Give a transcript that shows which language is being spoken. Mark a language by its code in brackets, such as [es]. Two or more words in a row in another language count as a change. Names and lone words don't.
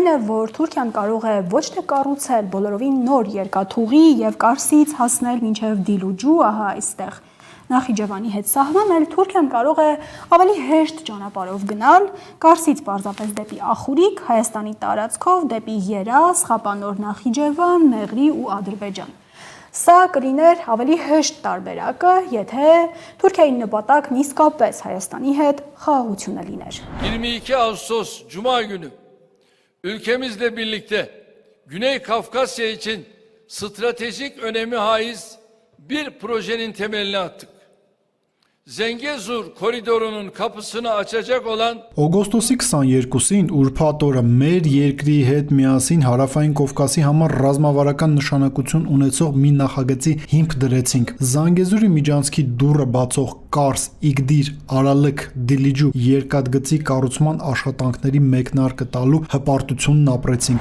[hy] է, որ Թուրքիան կարող է ոչ թե կառուցել բոլորովին նոր երկաթուղի եւ Կարսից հասնել մինչեւ Դիլուջու, ահա այստեղ Նախիջևանի հետ սահման, այլ Թուրքիան կարող է ավելի հեշտ ճանապարհով գնալ Կարսից պարզապես դեպի Ախուրիկ, Հայաստանի տարածքով դեպի Երազ, Խապանոր, Նախիջևան, Մեղրի ու Ադրբեջան։ Սա կլիներ ավելի հեշտ տարբերակը, եթե Թուրքիայի նպատակն իսկապես Հայաստանի հետ խաղաղությունը լիներ։ [tr] 22 Ağustos Cuma günü ülkemizle birlikte Güney Kafkasya için stratejik önemi haiz bir projenin temelini attık. Zengezur koridorunun kapısını açacak olan [hy] Օգոստոսի 22-ին ուրբաթ օրը մեր երկրի հետ միասին Հարավային Կովկասի համար ռազմավարական նշանակություն ունեցող մի նախագծի հիմք դրեցինք։ Զանգեզուրի միջանցքի դուռը բացող Կարս, Իգդիր, Արալք, Դիլիջու երկաթգծի կառուցման աշխատանքների մեկնարկը տալու հպարտությունն ապրեցինք։